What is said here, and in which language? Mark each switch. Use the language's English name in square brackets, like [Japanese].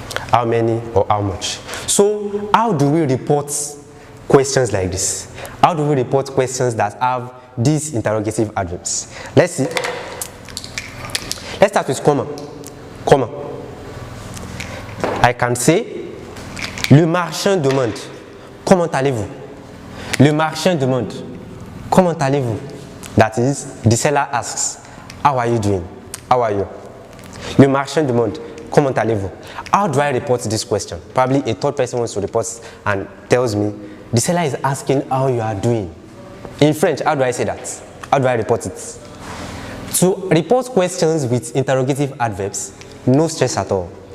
[English] How many or how much. So how do we report questions like this? How do we report questions that have these interrogative adverbs? Let's see. Let's start with comment. [French] Comment. [English] I can say [French] le marchand demande comment allez-vous? Le marchand demande comment allez-vous? [English] That is, the seller asks, how are you doing? How are you? [French] Le marchand demande comment allez-vous? [English] How do I report this question? Probably a third person wants to report and tells me, the seller is asking how you are doing. In French, how do I say that? How do I report it? To report questions with interrogative adverbs, no stress at all.